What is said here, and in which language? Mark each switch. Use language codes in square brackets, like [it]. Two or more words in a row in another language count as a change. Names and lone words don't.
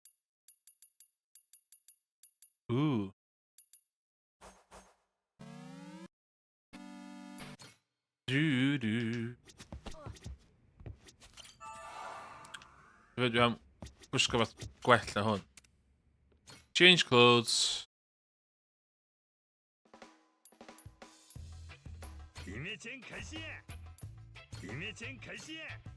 [cy] Ooh. Doo-doo. Dwi am gwisgo fath gwell na hwn. [en] Change clothes. [ja] イメチェン開始やイメチェン開始や